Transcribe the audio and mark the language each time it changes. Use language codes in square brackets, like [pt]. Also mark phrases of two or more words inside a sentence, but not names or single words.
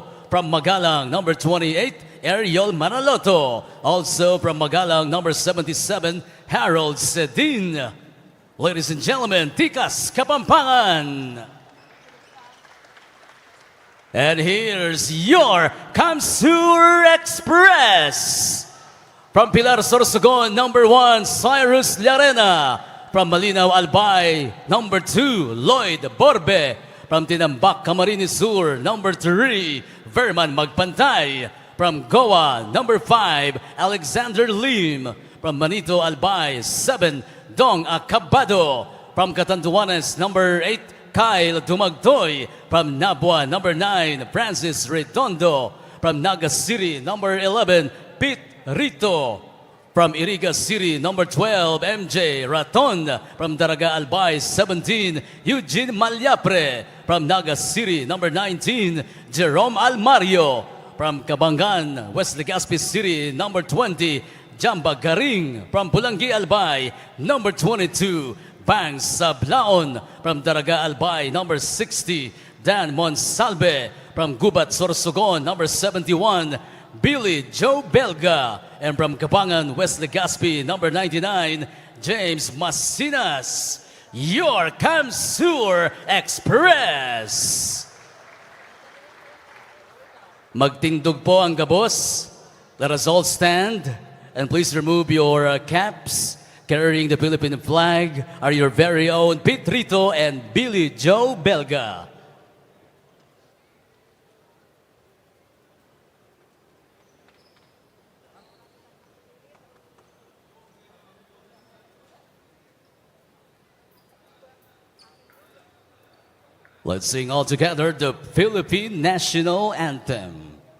[en] From Magalang, number 28, Ariel Manaloto. Also from Magalang, number 77, Harold Sedin. Ladies and gentlemen, Tikas, Kapampangan. And here's your Kamsur Express. From Pilar, Sorsogon, number 1, Cyrus Llarena. From Malinaw, Albay, number 2, Lloyd Borbe. From Tinambak, Camarines Sur, number 3, Verman Magpantay. From Goa, number 5, Alexander Lim. From Manito, Albay, 7, Dong Acabado. From Catanduanes, number 8, Kyle Dumagtoy. From Nabua, number 9, Francis Redondo. From Naga City, number 11, Pete Rito. From Iriga City, number 12, MJ Raton. From Daraga Albay, 17, Eugene Malyapre. From Naga City, number 19, Jerome Almario. From Cabangan, West Legazpi City, number 20, Jamba Garing. From Pulangi Albay, number 22, Bang Sablaon. From Daraga Albay, number 60, Dan Monsalve. From Gubat Sorsogon, number 71, Billy Joe Belga. And from Kapampangan, West Legazpi, number 99, James Masinas. Your Kamsur Express. [bik] Magtindog po ang gabos. [en] Let us all stand and please remove your caps. Carrying the Philippine flag are your very own Pete Rito and Billy Joe Belga. Let's sing all together the Philippine National Anthem.